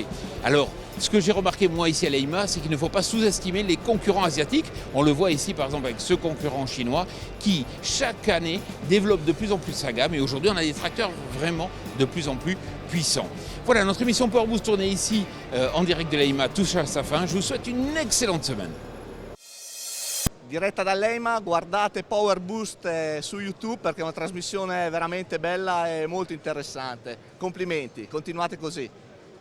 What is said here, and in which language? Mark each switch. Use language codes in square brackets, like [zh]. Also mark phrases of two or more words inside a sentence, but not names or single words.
[fr] Alors, ce que j'ai remarqué moi ici à l'EIMA, c'est qu'il ne faut pas sous-estimer les concurrents asiatiques. On le voit ici par exemple avec ce concurrent chinois qui chaque année développe de plus en plus sa gamme et aujourd'hui on a des tracteurs vraiment de plus en plus puissants. Voilà, notre émission Power Boost tournée ici en direct de l'EIMA touche à sa fin. Je vous souhaite une excellente semaine. [it] Diretta dall'EIMA, guardate Power Boost su YouTube perché è una trasmissione veramente bella e molto interessante. Complimenti, continuate così.